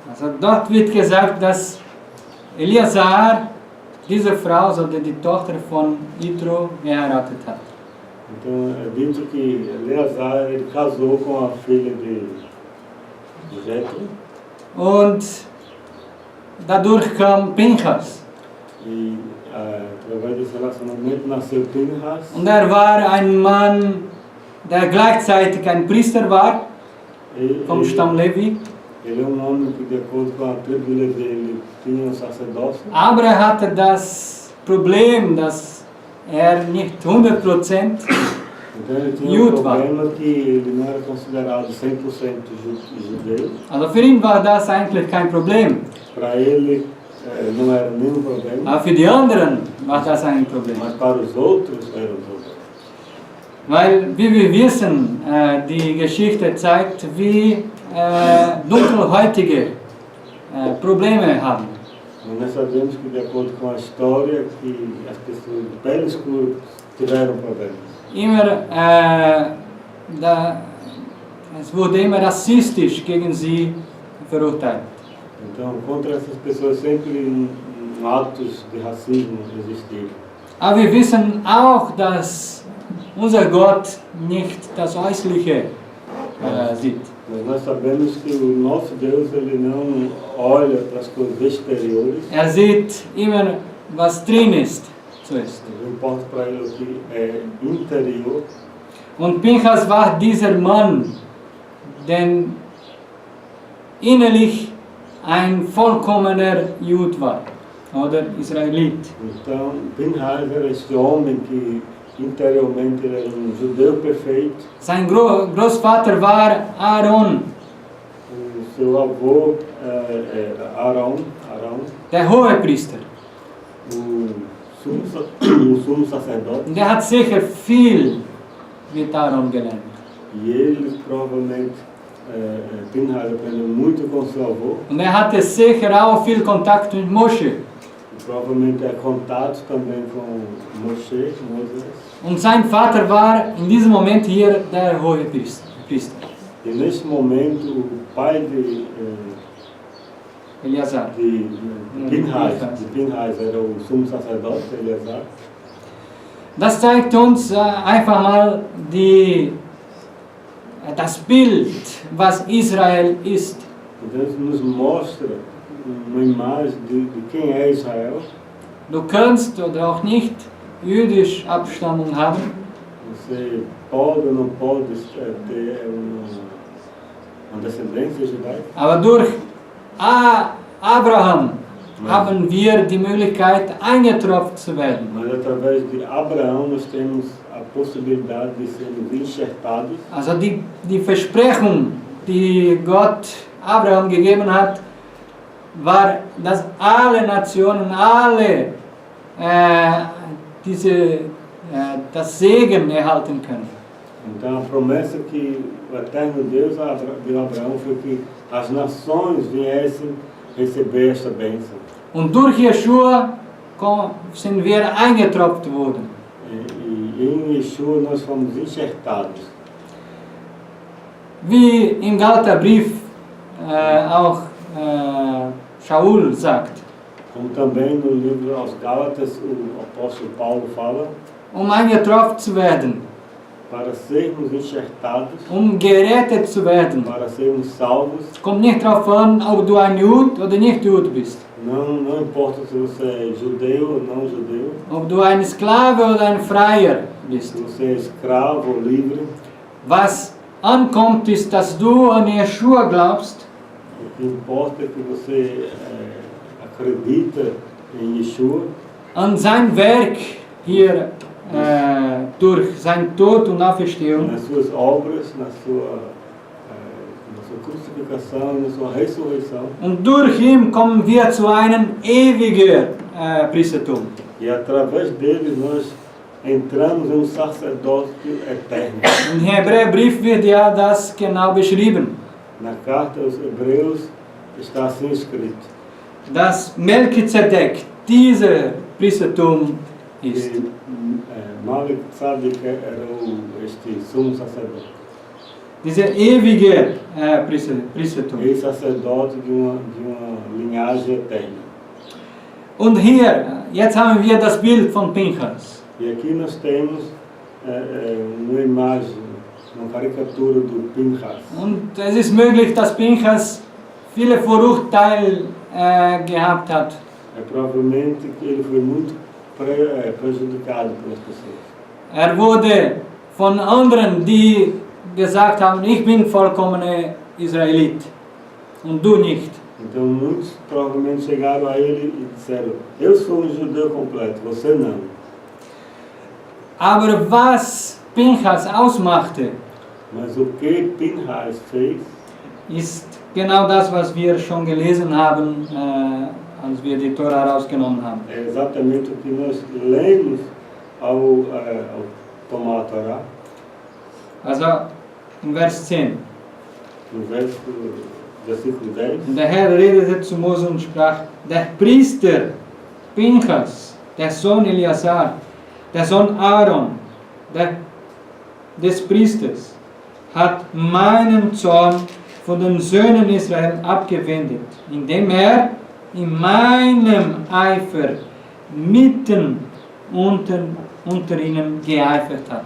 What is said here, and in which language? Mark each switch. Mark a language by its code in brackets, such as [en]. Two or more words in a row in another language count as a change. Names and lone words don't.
[de] Also dort wird gesagt, dass Eleazar diese Frau, also die Tochter von Jethro, geheiratet hat. [pt] Então é dito que Eleazar ele casou com a filha de Jetro. [de] Und dadurch kam Pinchas. [pt] E através desse relacionamento nasceu Pinchas. [de] Und war ein Mann, der gleichzeitig ein Priester war, vom Stamm Levi. [pt] Ele é homem que, de acordo com a tribo de Levi, ele tinha um sacerdócio. [de] Aber hatte das Problem, dass nicht 100% [pt] Então ele tinha [de] Jud war. [pt] problema que ele não era considerado 100% judeu. [de] Also für ihn war das eigentlich kein Problem. [pt] Para ele não era nenhum problema. [de] Aber für die anderen war das ein Problem. [pt] Mas para os outros era um problema. [de] Weil, wie wir wissen, die Geschichte zeigt, wie dunkelhäutige Probleme haben. [pt] Mas nós sabemos que, de acordo com a história, que as pessoas de pele escura tiveram problemas. [de] Es wurde immer rassistisch gegen sie verurteilt. [pt] Então, contra essas pessoas sempre atos de racismo existiram. [de] Aber wir wissen auch, dass unser Gott nicht das Äußerliche sieht. [pt] Mas nós sabemos que o nosso Deus ele não olha para as coisas exteriores. [de] Sieht immer, was drin ist, zuerst. [pt] O que importa para ele é o que é interior. [de] Und Pinchas war dieser Mann, der innerlich ein vollkommener Jud war, oder Israelit. [pt] Então, Pinchas era este homem que interiormente ele era judeu perfeito. [de] Sein Großvater war Aaron, [pt] O seu avô era Arão, [de] der Hohepriester. [pt] o sumo sacerdote. [de] Und hat sicher viel mit Aaron gelernt. [pt] E ele provavelmente, Pinchas aprendeu muito com seu avô. [de] Und hatte sicher auch viel Kontakt mit Moshe. [pt] E provavelmente contato também com Moshe, Moisés. [de] Und sein Vater war in diesem Moment hier der Hohepriester. [pt] E neste momento o pai de Eleazar. Pinchas era o sumo sacerdote, Eleazar. [de] Das zeigt uns einfach mal das Bild, was Israel ist. [pt] Então isso nos mostra uma imagem de quem é Israel. [de] Du kannst oder auch nicht jüdisch Abstammung haben. [pt] Você pode ou não pode ter uma descendência judaica. [de] Aber durch Abraham haben wir die Möglichkeit, eingetropft zu werden. [pt] Mas através de Abraão nós temos a possibilidade de sermos enxertados. [de] Also die Versprechung, die Gott Abraham gegeben hat, war, dass alle Nationen, alle das Segen erhalten können. [pt] Então a promessa que o eterno Deus deu a Abraão foi que as nações viessem receber esta bênção. [de] Und durch Yeshua sind wir eingetropft worden. [pt] E em Yeshua nós fomos enxertados. [de] Wie im Galaterbrief auch Shaul sagt. [pt] Como também no livro aos Gálatas o apóstolo Paulo fala. [de] Eingetropft zu werden. [pt] Para sermos enxertados. [de] Gerettet zu werden. [pt] Para sermos salvos. [de] Kommt nicht darauf an, ob du ein Jud oder nicht Jud bist. [pt] Não importa se você é judeu ou não judeu. [de] Ob du ein Sklave oder ein Freier bist. [pt] Se você é escravo ou livre. [de] Was ankommt, ist, dass du an Yeshua glaubst. [pt] O que importa é que você acredita em Yeshua. [de] An sein Werk hier durch sein Tod und Auferstehung. [pt] Nas suas obras, na sua crucificação e na sua ressurreição. [de] Und durch ihn kommen wir zu einem ewigen Priestertum. [pt] E através deles nós entramos em um sacerdócio eterno. [de] Im Hebräerbrief wird ja das genau beschrieben. [pt] Na carta aos Hebreus está assim escrito. [de] Dass Melchizedek dieser Priestertum ist. [pt] Melchizedek era este sumo sacerdote. [de] Diese ewige Priestertum. [pt] Ex-sacerdote de uma linhagem eterna. [de] Und hier, jetzt haben wir das Bild von Pinchas. [pt] E aqui nós temos uma imagem, uma caricatura do Pinchas. [de] Und es ist möglich, dass Pinchas viele Vorurteile gehabt hat. [pt] Provavelmente que ele foi muito prejudicado pelas pessoas. [de] Wurde von anderen, die gesagt haben, ich bin vollkommener Israelit und du nicht. [pt] Então muitos provavelmente chegaram a ele e disseram, eu sou judeu completo, você não. [de] Aber was Pinchas ausmachte, [pt] mas o que Pinchas fez, [de] ist genau das, was wir schon gelesen haben, als wir die Tora herausgenommen haben. [pt] É exatamente o que nós lemos ao tomar a Torá. [de] Also im Vers 10. [pt] No Versículo 10. [de] Und der Herr redete zu Mose und sprach, der Priester Pinchas, der Sohn Eleazar, der Sohn Aaron, des Priesters, hat meinen Zorn von den Söhnen Israel abgewendet, indem in meinem Eifer mitten unter ihnen geeifert hat.